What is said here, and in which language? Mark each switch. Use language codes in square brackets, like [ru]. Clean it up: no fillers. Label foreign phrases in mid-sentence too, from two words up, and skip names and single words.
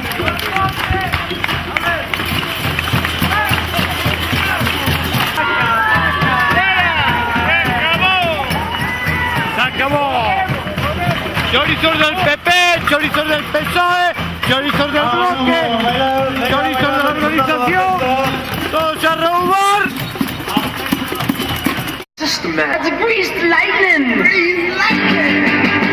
[es] ¡Se acabó! Chorizos del PP, chorizos del PSOE, chorizos del bloque, chorizos de la organización, todos a robar. [en] Just a minute. It's greased lightning. Greased lightning.